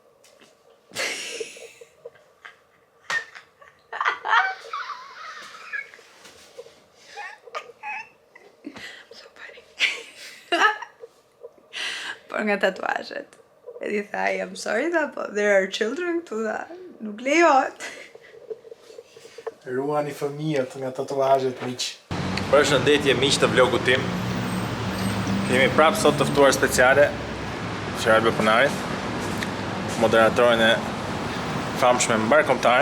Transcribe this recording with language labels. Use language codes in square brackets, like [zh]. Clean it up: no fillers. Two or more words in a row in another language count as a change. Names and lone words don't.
[sq] Por nga tatuazhet. Edhe i tha, [en] I'm sorry [sq] tha, po [en] there are children [sq] këtu tha, nuk lejohet. Ruani fëmijët nga tatuazhet miq. Përshëndetje miq të vlogut tim. Kemi prapë sot të ftuar speciale Qeralbe Punarit, moderatorin e famshme mbarkombëtare.